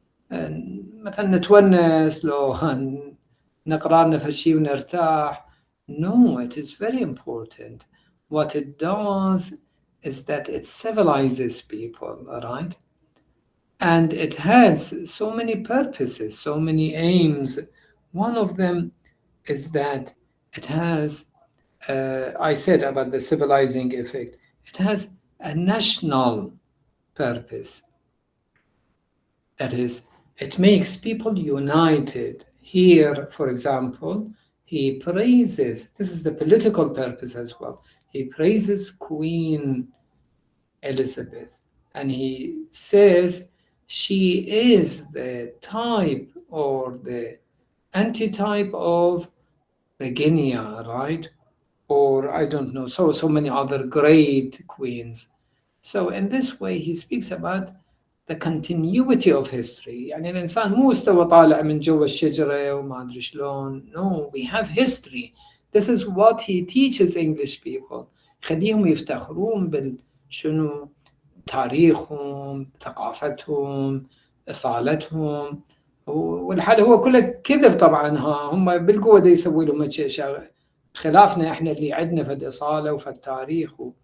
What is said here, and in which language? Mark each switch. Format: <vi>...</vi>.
<ar>مثلا نتونس لو نقرأ لنا في شيء ونرتاح.</ar> <en>No, it is very important. What it does is that it civilizes people, right? And it has so many purposes, so many aims. One of them is that it has, I said about the civilizing effect, it has a national purpose. That is, it makes people united. Here, for example, he praises, this is the political purpose as well, he praises Queen Elizabeth, and he says she is the type or the antitype of the Guinea, right? Or I don't know, so many other great queens. So in this way he speaks about the continuity of history.</en> <ar>يعني الإنسان مو استوى طالع من جوا الشجرة وما أدري شلون.</ar> <en>No, we have history. This is what he teaches English people.</en> <ar>يخليهم يفتخرون بالشنو تاريخهم، ثقافتهم، أصالتهم. والحال هو كله كذب طبعا. هم بالقوة دي يسوي لهم أشياء خلافنا احنا اللي عندنا في الإصالة وفي التاريخ.</ar>